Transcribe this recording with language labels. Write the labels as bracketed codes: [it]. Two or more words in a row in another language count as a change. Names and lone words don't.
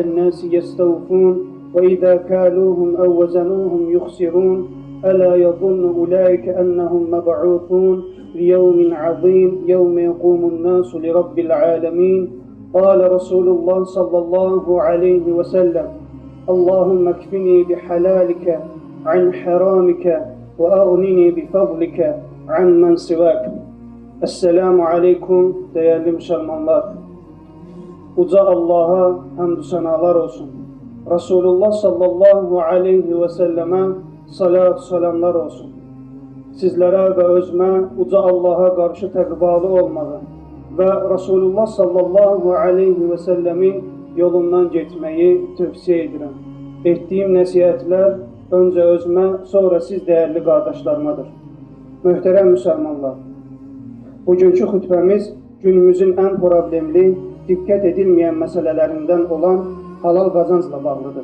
[ar] الناس يستوفون وإذا كالوهم أو وزنوهم يخسرون ألا يظن أولئك أنهم مبعوثون ليوم عظيم يوم يقوم الناس لرب العالمين قال رسول الله صلى الله عليه وسلم اللهم اكفني بحلالك عن حرامك وأغنني بفضلك عن من سواك. السلام عليكم [tr] değerli Müslümanlar. [az] Uca Allah'a hamdü senalar olsun. Resulullah [ar] صلى الله عليه وسلم [az] salat salamlar olsun. Sizlere ve özme uca Allah'a karşı təqvalı olmağı ve Resulullah [ar] صلى الله عليه وسلم [az] yolundan getmeyi tövsiye edirəm. Etdiyim nəsihətlər öncə özmə, sonra siz değerli qardaşlarımadır. Möhtərəm Müslümanlar, bugünkü xütbəmiz günümüzün en problemli, diqqət edilməyən məsələlərindən olan halal qazancla bağlıdır.